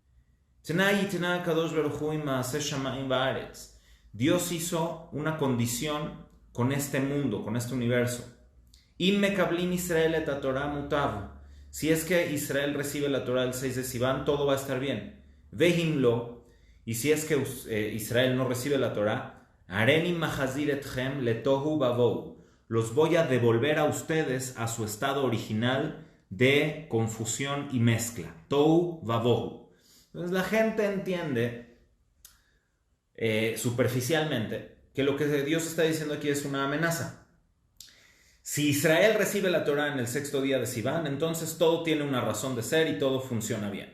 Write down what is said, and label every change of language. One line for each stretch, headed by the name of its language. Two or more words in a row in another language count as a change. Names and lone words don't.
Spanish: Dios hizo una condición con este mundo, con este universo. Si es que Israel recibe la Torah el 6 de Sivan, todo va a estar bien. Vehimlo, y si es que Israel no recibe la Torah,
Hebrew: אני מחזיר אתכם לתוהו ובוהו.
Spanish: Los voy a devolver a ustedes a su estado original de confusión y mezcla.
Hebrew: תוהו ובוהו.
Spanish: Entonces la gente entiende superficialmente que lo que Dios está diciendo aquí es una amenaza. Si Israel recibe la Torá en el sexto día de Sivan, entonces todo tiene una razón de ser y todo funciona bien.